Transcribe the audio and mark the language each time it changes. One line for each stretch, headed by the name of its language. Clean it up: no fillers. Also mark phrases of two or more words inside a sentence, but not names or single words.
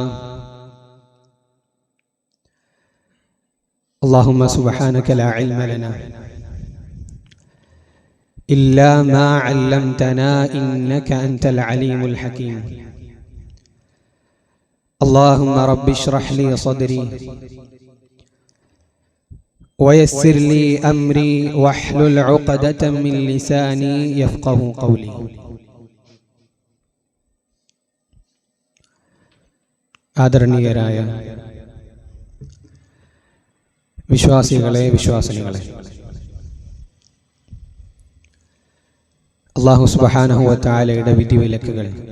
Arabic: اللهم سبحانك لا علم لنا إلا ما علمتنا إنك أنت العليم الحكيم. اللهم رب اشرح لي صدري ويسر لي أمري واحلل عقدة من لساني يفقه قولي.
Malayalam: ആദരണീയരായ വിശ്വാസികളെ, വിശ്വാസിനികളെ, അല്ലാഹു
Arabic: سبحانه وتعالى
Malayalam: വിധിവിലക്കുകൾ